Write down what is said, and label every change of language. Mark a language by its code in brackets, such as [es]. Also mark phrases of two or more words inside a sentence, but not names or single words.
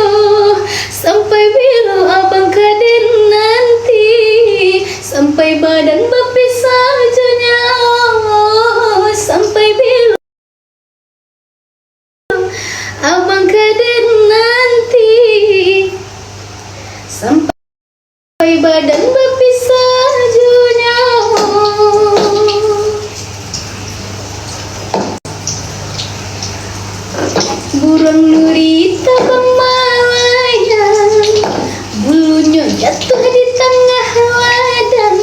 [min] Sampai bila abang kaden nanti, sampai badan berpisah saja. Sampai bila abang kaden nanti, sampai badan berpisah saja. [id] Burung gurita melayang, bulunya jatuh di tengah ladang.